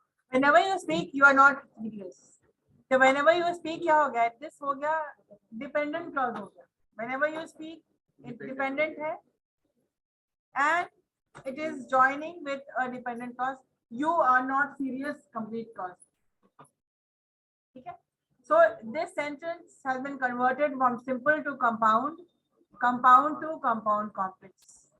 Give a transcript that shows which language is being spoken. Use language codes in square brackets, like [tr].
[en] Whenever you speak, you are not serious. So whenever you speak, [hi] क्या हो गया? This हो गया dependent clause हो गया. [en] Whenever you speak, it dependent है, and it is joining with a dependent clause. You are not serious, complete clause. Okay. So this sentence has been converted from simple to compound, compound to compound complex.